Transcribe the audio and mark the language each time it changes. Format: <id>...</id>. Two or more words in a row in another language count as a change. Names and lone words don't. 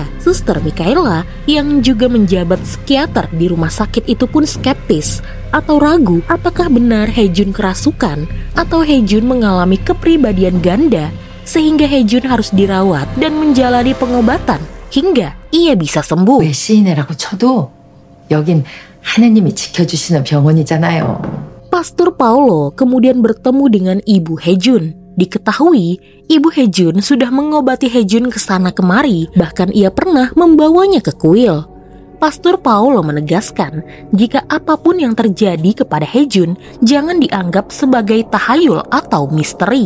<id>Suster Mikaela yang juga menjabat psikiater di rumah sakit itu pun skeptis atau ragu apakah benar Hae-jun kerasukan atau Hae-jun mengalami kepribadian ganda sehingga Hae-jun harus dirawat dan menjalani pengobatan hingga ia bisa sembuh.</id> <ko>외시인이라고 쳐도 여긴 하느님이 지켜주시는 병원이잖아요.</ko> <id>Pastor Paulo kemudian bertemu dengan ibu Hae-jun. Diketahui, ibu Hae-jun sudah mengobati Hae-jun ke sana kemari, bahkan ia pernah membawanya ke kuil. Pastor Paulo menegaskan, jika apapun yang terjadi kepada Hae-jun, jangan dianggap sebagai tahayul atau misteri.</id>